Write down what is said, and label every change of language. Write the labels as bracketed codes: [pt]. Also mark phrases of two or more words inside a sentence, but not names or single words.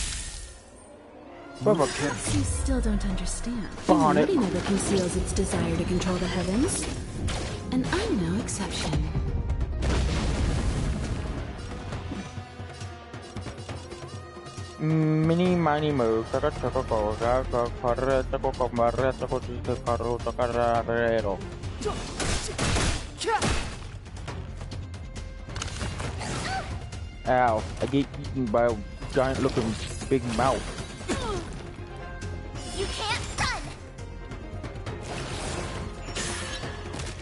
[en] Perhaps you still don't understand. The Unity never conceals its desire to control the heavens. And I'm no exception. Mini mini mo, taka taka ko, taka kare taka ko mare taka tika karo taka rarero. Ow! I get eaten by a giant-looking big mouth. You can't run.